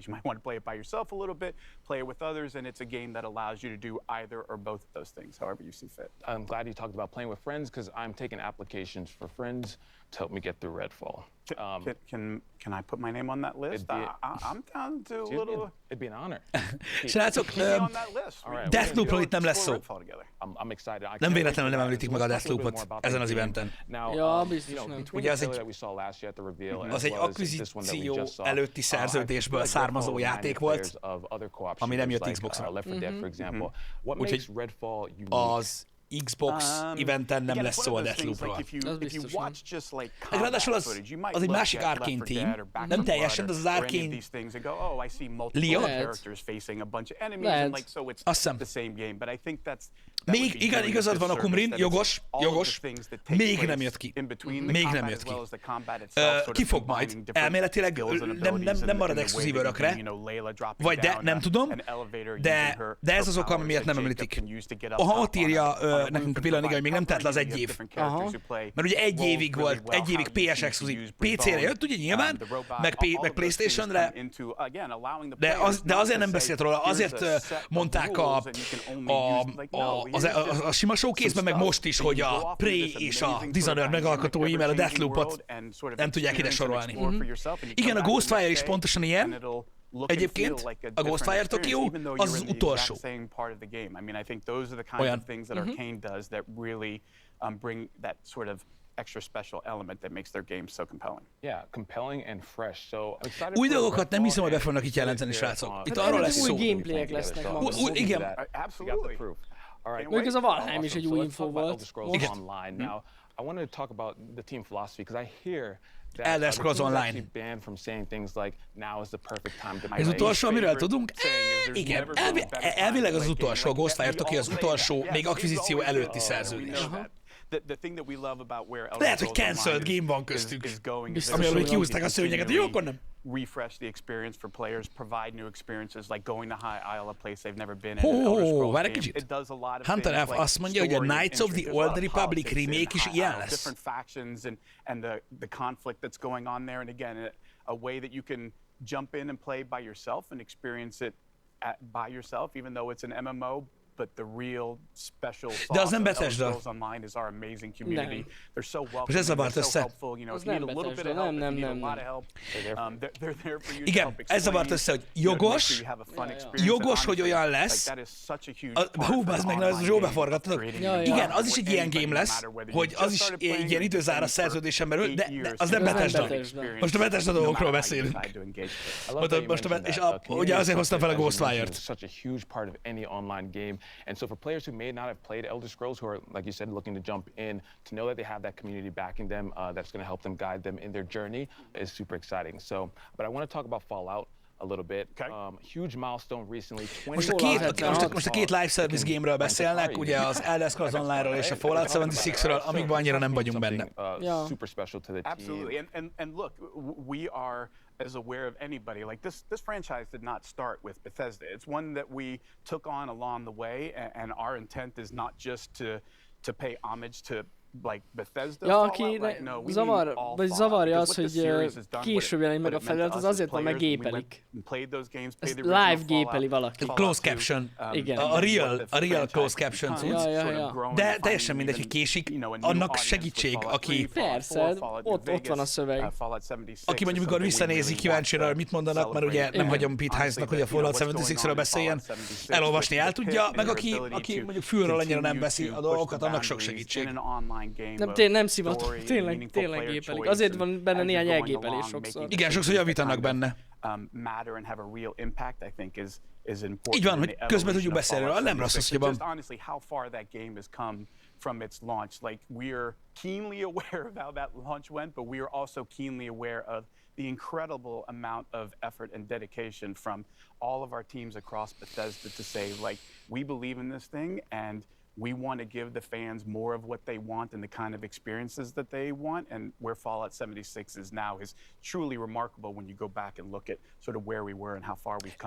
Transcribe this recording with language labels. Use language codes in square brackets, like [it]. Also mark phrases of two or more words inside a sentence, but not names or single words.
[en] You might want to play it by yourself a little bit, play it with others, and it's a game that allows you to do either or both of those things, however you see fit. I'm glad you talked about playing with friends because I'm taking applications for friends to help me get through Redfall. Can I put my name on that list? I'm down to a little. It'd be an honor. [hu] Srácok, [en] Keep me on that list. All right, [hu] Deathloopról itt nem lesz szó. [en] Redfall together. I'm excited. I [hu] Nem [en] can't [hu] véletlenül nem [en] wait for [hu] említik [en] that. [hu] meg a [en] Let's talk a little bit [hu] Deathloopot [en] more about [hu] ezen [en] the [hu] az [en] game. [hu] eventen. [en] Now, [hu] Ja, biztos nem. [en] between [hu] Ugye [en] the [hu] az [en] trailer [hu] egy- [en] that we saw last year at the reveal, [hu] Az [en] as [hu] egy [en] well as this one that we [hu] akvizíció [en] just saw, [hu] előtti [en] I [hu] szerződésből [en] feel like [hu] származó [en] Redfall [hu] játék [en] reminded [hu] volt, [en] players of other co-op [hu] ami nem jött [en] shooters like, [hu] Xbox-ra. [en] Left 4 Dead, for example. What [hu] Úgyhogy [en] makes Redfall unique? [hu] Az Xbox eventen nem [en] Again, [hu] lesz [en] it's [hu] szó a [en] one of those things, [hu] Deathloopról. [en] like if you [hu] biztos nem. [en] watch just like [hu] Meg ráadásul [en] combat [hu] az- [en] footage, you might [hu] az egy [en] look [hu] másik [en] at Left [hu] Arcane [en] 4 [hu] team. [en] Dead or Back [hu] Nem [en] 4 [hu] teljesen, [en] Blood [hu] de az [en] or any of [hu] Arcane [en] these things and go, oh, I see multiple [hu] Leon? [en] characters facing a bunch of enemies, [hu] Lehet. [en] and like so it's [hu] Azt hiszem. [en] the same game. But I think that [hu] Még [en] would be [hu] igen, [en] doing [hu] igazad [en] a [hu] van a [en] disservice [hu] Kumrin, [en] that it's [hu] jogos, [en] all of [hu] jogos. [en] the things that take [hu] Még [en] place [hu] nem jött ki. [en] in between the [hu] Még [en] combat [hu] nem jött [en] as [hu] ki. [en] well as the combat itself, sort of [hu] Ki fog [en] combining [hu] majd. [en] different [hu] Elméletileg [en] skills and [hu] nem [en] abilities [hu] marad [en] in the way [hu] exkluzív [en] that you [hu] örökre, [en] do, Layla dropping [hu] vagy de, [en] down [hu] nem tudom, [en] an elevator using [hu] de [en] her [hu] ez az oka, [en] powers [hu] miért nem [en] that [hu] említik. [en] Jacob can use to get up [hu] Aha, [en] top [hu] ott írja [en] on a [hu] nekünk a [en] roof [hu] pillanatnyiga, hogy [en] and [hu] még nem telt le az [en] provide [hu] egy év. [en] different characters who play [hu] Mert ugye egy [en] roles [hu] évig [en] really [hu] volt, [en] well, [hu] egy évig [en] how you [hu] PS [en] choose to [hu] exkluzív. [en] use [hu] PC-re jött, ugye nyilván, [en] the robot, [hu] meg [en] all of those [hu] PlayStation-re, [en] things come into, again, allowing the [hu] de [en] players [hu] de [en] not [hu] azért [en] to [hu] nem [en] say, [hu] beszélt róla, [en] "Here's [hu] azért [en] a set of [hu] mondták [en] rules and you can only use-" Like, no, here's just [hu] a sima showcase-ben, meg [en] some [hu] most is, [en] stuff, [hu] hogy [en] and you [hu] a [en] go off [hu] Prey [en] into this [hu] és a [en] amazing [hu] Dishonored [en] sort of [hu] megalkotói, mert a [en] ever-changing [hu] Deathlopot [en] world and sort of [hu] nem tudják ide [en] experience and [hu] sorolni. [en] explore for yourself, and you [hu] Igen, [en] come [hu] a [en] back the [hu] Ghostwire [en] next [hu] is [en] day, [hu] pontosan ilyen. [en] and it'll look and [hu] Egyébként [en] feel like a [hu] a [en] different [hu] Ghostwire tök jó, [en] experience, even though [hu] az [en] you're [hu] az [en] in the [hu] utolsó. [en] exact same part of the game. I mean, I think those are the kinds [hu] Olyan. [en] of things that Arcane does that really bring that sort of extra special element that makes their games so compelling. Yeah, compelling and fresh. So I'm excited [hu] Új [en] for [hu] dolgokat nem [en] Redfall [hu] hiszem, hogy be [en] and [hu] fognak itt [en] excited [hu] jelenteni, [en] to [hu] srácok. [en] hear, [hu] Itt Hát arról ennek lesz új szó. gameplayek lesznek. [en] So [hu] valószínűleg. [en] we'll get [hu] igen. [en] that. Absolutely. We got the proof. All right. [hu] Mondjuk ez a Valheim [en] Awesome. [hu] is egy [en] So [hu] új [en] let's [hu] info [en] talk about [hu] volt. [en] Elder Scrolls [hu] Most. [en] Online. Now, I wanted to talk about the team philosophy because I hear that [hu] Elder [en] the [hu] Scrolls [en] team is [hu] Online. [en] actually banned from saying things like now is the perfect time to [hu] Ez [en] play. [hu] utolsó, amiről tudunk? [en] saying is there's [hu] Igen, [en] never been a better time [hu] elvileg [en] to [hu] az [en] play [hu] utolsó, a [en] game. [hu] Ghostwire Toki az utolsó, még akvizíció előtti szerződés. [en] The thing that we love about where Elder [hu] Lehet, hogy [en] Scrolls [hu] cancelled [en] Online [hu] game van [en] is [hu] köztük. [en] going [hu] Biztos, Amiről hogy hogy kihúzták a szőnyeget, jó, akkor nem. [en] refresh the experience for players, provide new experiences like going to High Isle, a place they've never been in. [hu] Ho, [en] an Elder [hu] ho, [en] Scrolls [hu] várj egy [en] game. [hu] kicsit. [en] It does a lot of [hu] Hunter [en] things [hu] F. [en] like [hu] azt mondja, hogy a [en] story and [hu] Knights of the [en] intrigue. There's a [hu] Old [en] lot of [hu] Republic [en] politics in [hu] remake is [en] High [hu] ilyen [en] Isle, [hu] lesz. [en] different factions and the conflict that's going on there. And again, a way that you can jump in and play by yourself and experience it by yourself, even though it's an MMO. But the real special [hu] De az [en] sauce [hu] nem [en] of Elder [hu] Bethesda. [en] Scrolls Online is our amazing community. [hu] Nem. [en] They're so [hu] Most [en] welcoming, [hu] ez zavart [en] they're so [hu] össze. [en] helpful. You know, [hu] Az [en] if you need [hu] nem [en] a little bit of [hu] Bethesda, [en] help, if [hu] nem, [en] you need [hu] nem, [en] a lot [hu] nem. [en] of help, they're there for you to [hu] Igen, [en] help [hu] ez zavart össze, hogy jogos, jogos, hogy olyan lesz. Hú, bazd meg, na, ez jó beforgattad. Igen, az is egy ilyen game lesz, hogy az is egy ilyen időzáras szerződésen belül, de az nem Bethesda. Most a Bethesda dolgokról beszélünk. És ugye azért hoztam fel a Ghostwire-t. [en] Such a huge part of any online game, and so for players who may not have played Elder Scrolls, who are, like you said, looking to jump in, to know that they have that community backing them, that's going to help them guide them in their journey, is super exciting. So, but I want to talk about Fallout a little bit. Okay. Huge milestone recently. [hu] Most a két [en] live service game-ről [hu] beszélnek, ugye az Elder Scrolls Online-ról és a Fallout 76-ről, amikben annyira nem vagyunk benne. [en] Super special to the team. Absolutely, and look, we are as aware of anybody. Like this franchise did not start with Bethesda. It's one that we took on along the way, and our intent is not just to pay homage to like Bethesda. [hu] Ja, aki zavarja az, hogy később jelenik meg a felirat, az azért van, mert gépelik. Ezt live gépeli valaki. [en] Closed caption. [hu] Igen. A [en] real closed caption [hu] cucc. Ja. De teljesen mindegy, hogy késik, annak segítség, aki... Persze, ott van a szöveg. Aki mondjuk, mikor visszanézi kíváncsira, hogy mit mondanak, mert ugye nem hagyom Pete Hines-nak, hogy a Fallout 76-ről beszéljen, elolvasni el tudja, meg aki mondjuk fülről annyira nem veszi a dolgokat, annak sok segítség. Nem szivatok, tényleg gépelik. Azért van benne néhány elgépelés sokszor. Igen, sokszor javítanak benne. Így van, hogy közben tudjuk beszélni, nem rossz az, hogy van. [en] From its launch, like we're keenly aware of how that launch went, but we are also keenly aware of the incredible amount of effort and dedication from all of our teams across Bethesda to say, like, we believe in this thing and we want to give the fans more of what they want and the kind of experiences that they want, and where Fallout 76 is now is truly remarkable when you go back and look at sort of where we were and how far we've come.